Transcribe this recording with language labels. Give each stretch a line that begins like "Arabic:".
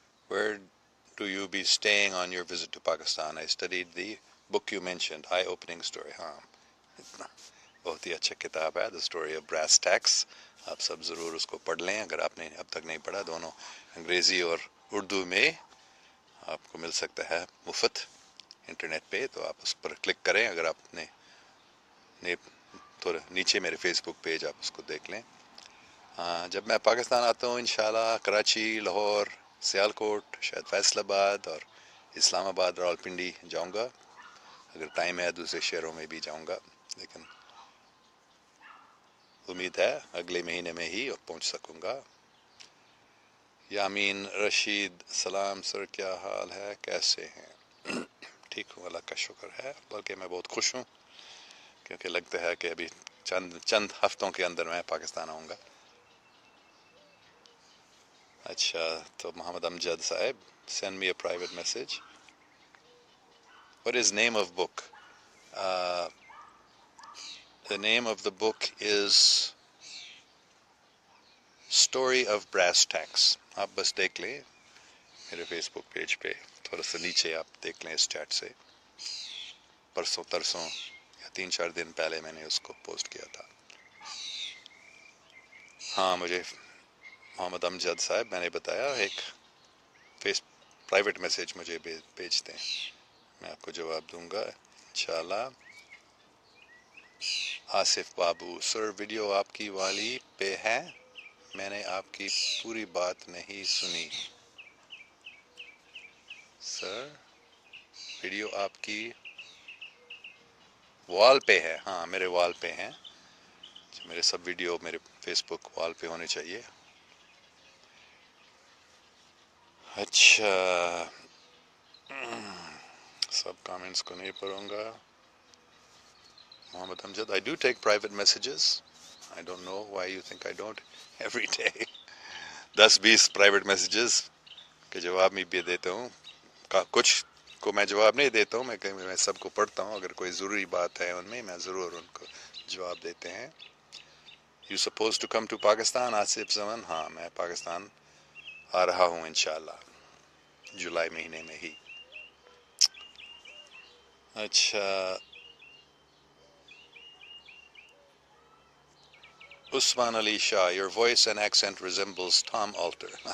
English: Where do you be staying on your visit to Pakistan? I studied the book you mentioned, eye-opening story.
Urdu: ہاں، بہت ہی اچھا کتاب ہے، The Story of Brass Tacks۔ آپ سب ضرور اس کو پڑھ لیں اگر آپ نے اب تک نہیں پڑھا۔ دونوں انگریزی اور اردو میں آپ کو مل سکتا ہے مفت انٹرنیٹ پہ، تو آپ اس پر کلک کریں۔ اگر آپ نے تو نیچے میرے فیس بک پیج آپ اس کو دیکھ لیں۔ جب میں پاکستان آتا ہوں انشاءاللہ کراچی، لاہور، سیالکوٹ، شاید فیصل آباد اور اسلام آباد، راولپنڈی جاؤں گا۔ اگر ٹائم ہے دوسرے شہروں میں بھی جاؤں گا، لیکن امید ہے اگلے مہینے میں ہی پہنچ سکوں گا۔ یامین رشید، سلام سر، کیا حال ہے، کیسے ہیں؟ ٹھیک ہوں، اللہ کا شکر ہے، بلکہ میں بہت خوش ہوں کیونکہ لگتا ہے کہ ابھی چند ہفتوں کے اندر میں پاکستان آؤں گا۔ اچھا، تو محمد امجد صاحب،
English: send me a private message. What is name of book? Uh, the name of the book is Story of Brass Tacks.
Urdu: آپ بس دیکھ لیں میرے فیس بک پیج پہ، تھوڑا سا نیچے آپ دیکھ لیں اس چیٹ سے، پرسوں ترسوں یا 3-4 دن پہلے میں نے اس کو پوسٹ کیا تھا۔ ہاں، مجھے محمد امجد صاحب میں نے بتایا ایک پرائیویٹ میسیج مجھے بھیجتے ہیں، میں آپ کو جواب دوں گا انشاءاللہ۔ آصف بابو، سر ویڈیو آپ کی والی پہ ہے، میں نے آپ کی پوری بات نہیں سنی۔ سر ویڈیو آپ کی وال پہ ہے؟ ہاں، میرے وال پہ ہیں، میرے سب ویڈیو میرے فیس بک وال پہ ہونے چاہیے۔ اچھا، سب کامنٹس کو نہیں پڑھوں گا۔ محمد امجد،
English: I do take private messages. I don't know why you think I don't every day.
Urdu: 10-20 private messages کے جواب میں بھی دیتا ہوں، کچھ کو میں جواب نہیں دیتا ہوں، میں سب کو پڑھتا ہوں، اگر کوئی ضروری بات ہے ان میں ضرور ان کو جواب دیتے ہیں۔
English: You supposed to come to
Urdu: Pakistan, Asif زمن، ہاں میں پاکستان آ رہا ہوں انشاءاللہ جولائی مہینے میں ہی۔ اچھا، عثمان Ali Shah,
English: your voice and accent resembles Tom Alter.